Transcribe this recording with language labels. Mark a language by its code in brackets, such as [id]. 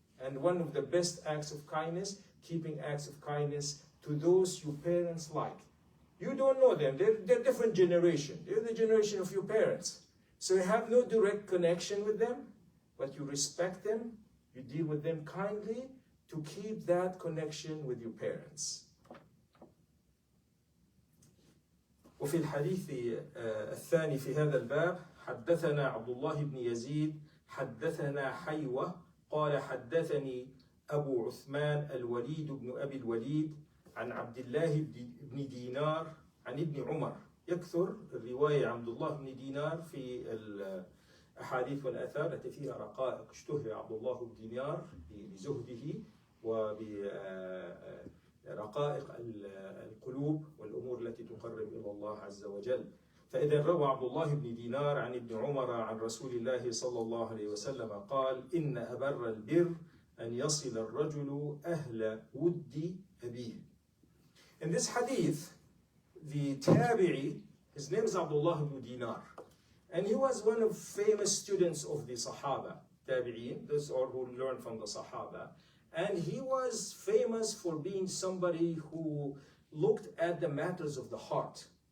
[en] And one of the best acts of kindness, keeping acts of kindness to those your parents like. You don't know them, they're different generation. They're the generation of your parents. So you have no direct connection with them, but you respect them, you deal with them kindly to keep that connection with your parents. [ar] وفي الحديث الثاني في هذا الباب حدثنا عبد الله بن يزيد حدثنا حيوة قال حدثني أبو عثمان الوليد بن أبي الوليد عن عبد الله بن دينار عن ابن عمر. يكثر الرواية عن عبد الله بن دينار في الأحاديث والآثار التي فيها رقائق. اشتهر عبد الله بن دينار بزهده وبرقائق القلوب والأمور التي تقرب إلى الله عز وجل. فإذا روى عبد الله بن دينار عن ابن عمر عن رسول الله صلى الله عليه وسلم قال إن أبر البر أن يصل الرجل أهل ود أبيه. [en] In this hadith, the tabi'i, his name is Abdullah ibn Dinar, and he was one of famous students of the Sahaba, tabi'in, those are who learned from the Sahaba, and he was famous for being somebody who looked at the matters of the heart.